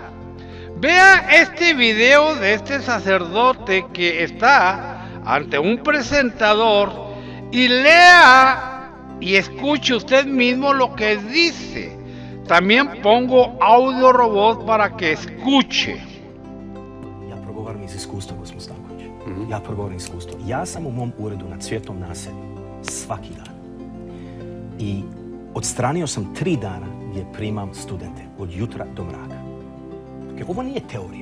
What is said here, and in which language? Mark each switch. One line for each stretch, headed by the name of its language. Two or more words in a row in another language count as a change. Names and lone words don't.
Spanish: Vea este video de este sacerdote que está ante un presentador y lea y escuche usted mismo lo que dice. También pongo audio robot para que escuche.
Croatian: Ja progovaram iz iskustva, gospod Stanković. Ja progovaram iz iskustva. Ja sam u mom uredu na Cvjetnom naselju svaki dan. I odstranio sam 3 dana gdje primam studente od jutra do mraka. Ovo nije teorija.